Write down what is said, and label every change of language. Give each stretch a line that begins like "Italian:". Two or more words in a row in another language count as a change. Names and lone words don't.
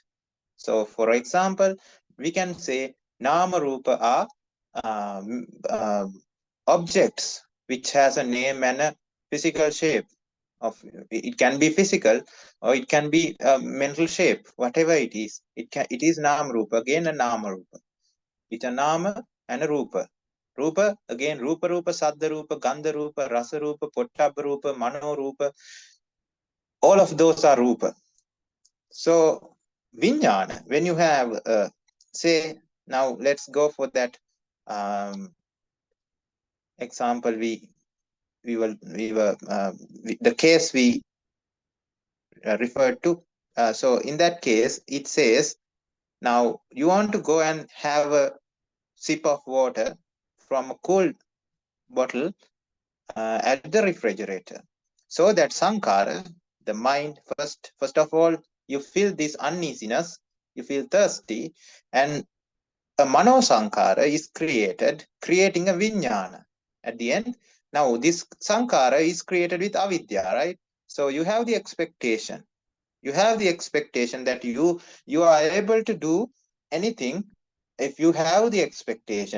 English: So for example, we can say
Pali: Nama Rupa
English: are objects which has a name and a physical shape. It can be physical or it can be a mental shape, whatever it is. It is
Pali: Nama Rupa,
English: again a
Pali: Nama Rupa.
English: It's a Nama and a Rupa.
Pali: Rupa, again, Rupa Rupa, Saddha Rupa, Gandha Rupa, Rasa Rupa, Pottabha Rupa, Mano Rupa.
English: All of those are Rupa. So, Vijnana, when you have, say, now let's go for that example the case we referred to. So, in that case, it says, now you want to go and have a sip of water from a cold bottle at the refrigerator. So that sankhara, the mind, first of all, you feel this uneasiness, you feel thirsty, and a
Pali: mano sankhara
English: is created, creating a vijnana. At the end, now this sankhara is created with avidya, right? So you have the expectation. You have the expectation that you are able to do anything if you have the expectation.